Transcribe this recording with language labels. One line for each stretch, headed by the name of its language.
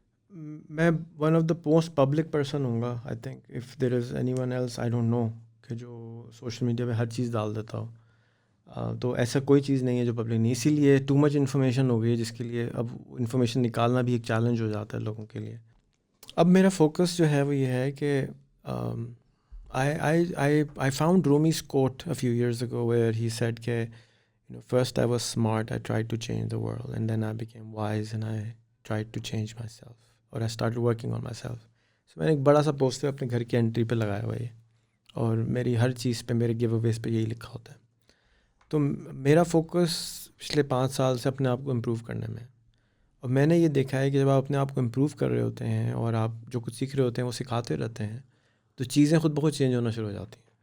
Urdu: میں
English: one of the most public person
Urdu: ہوں گا
English: I think. If there is anyone else I don't know
Urdu: کہ جو social media پہ ہر چیز ڈال دیتا ہو, تو ایسا کوئی چیز نہیں ہے جو پبلک نہیں. اسی لیے ٹو مچ انفارمیشن ہو گئی ہے, جس کے لیے اب انفارمیشن نکالنا بھی ایک چیلنج ہو جاتا ہے لوگوں کے لیے. اب میرا فوکس جو ہے وہ یہ ہے کہ
English: I found Rumi's quote a few years ago where he said
Urdu: کہ
English: first I was smart, I tried to change the world, and then I became wise and I tried to change myself, or I started working on myself.
Urdu: So میں نے ایک بڑا سا poster اپنے گھر کی entry پہ لگایا ہوا ہے, اور میری ہر چیز پہ, میرے گیو اویز پہ یہی لکھا ہوتا ہے. تو میرا فوکس پچھلے 5 سال سے اپنے آپ کو امپروو کرنے میں. اور میں نے یہ دیکھا ہے کہ جب آپ اپنے آپ کو امپروو کر رہے ہوتے ہیں اور آپ جو کچھ سیکھ رہے ہوتے ہیں وہ سکھاتے رہتے ہیں, تو چیزیں خود بخود چینج ہونا شروع ہو جاتی ہیں.